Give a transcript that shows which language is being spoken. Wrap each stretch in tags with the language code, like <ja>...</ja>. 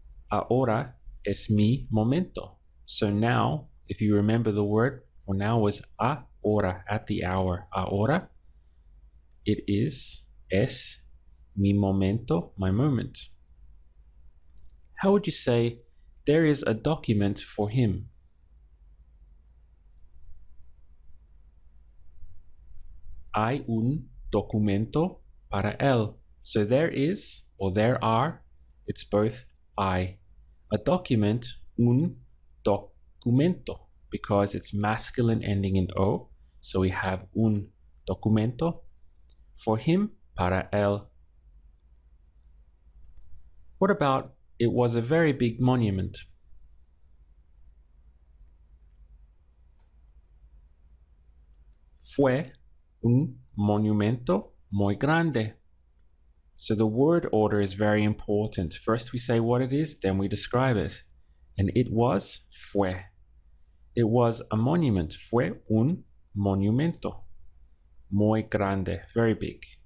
<es>Ahora es mi momento.</es> <en>So now, if you remember the word for now was ahora, at the hour. Ahora, it is,</en> <es>es mi momento,</es> <en>my moment. How would you say, there is a document for him?</en> <es>Hay un documento para él.</es> <en>So there is, or there are, it's both I. A document,</en> <es>un documento,</es> <en>because it's masculine ending in O. So we have</en> <es>un documento.</es> <en>For him,</en> <es>para él.</es> <en>What about, it was a very big monument?</en> <es>Fue un monumento muy grande.</es> <en>So the word order is very important. First we say what it is, then we describe it. And it was, fue. It was a monument.</en> <es>Fue un monumento. Muy grande,</es> <en>very big.</en>